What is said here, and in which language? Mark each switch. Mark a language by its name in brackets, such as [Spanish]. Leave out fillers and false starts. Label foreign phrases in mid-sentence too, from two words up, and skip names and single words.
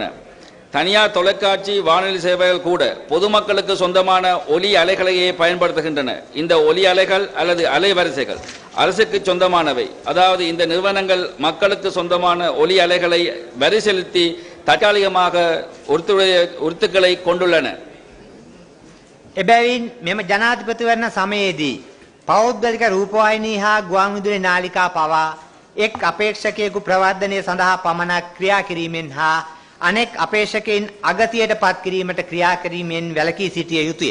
[Tamil] தனியார் தொலைக்காட்சி வானொலி சேவைகள் கூட பொதுமக்களுக்கு சொந்தமான ஒலி அலைகளையே பயன்படுத்துகின்றன. இந்த ஒலி அலைகள் அல்லது அலைவரிசைகள் அரசுக்கு சொந்தமானவை. அதாவது இந்த நிறுவனங்கள் மக்களுக்கு சொந்தமான ஒலி அலைகளை வரி செலுத்தி தற்காலிகமாக உறுத்துக்களை கொண்டுள்ளன. [Sinhala] එබැවින් මෙම ජනාධිපතිවරණ සමයේදී පෞද්ගලික රූපවාහිනී හා ගුවන් විදුලි නාලිකා පවා එක් අපේක්ෂකයෙකු ප්‍රවර්ධනය සඳහා පමණක් ක්‍රියා කිරීමෙන් හා අනෙක් අපේක්ෂකයින් අගතියට පත් කිරීමට ක්‍රියා කිරීමෙන් වැළකී සිටිය යුතුය.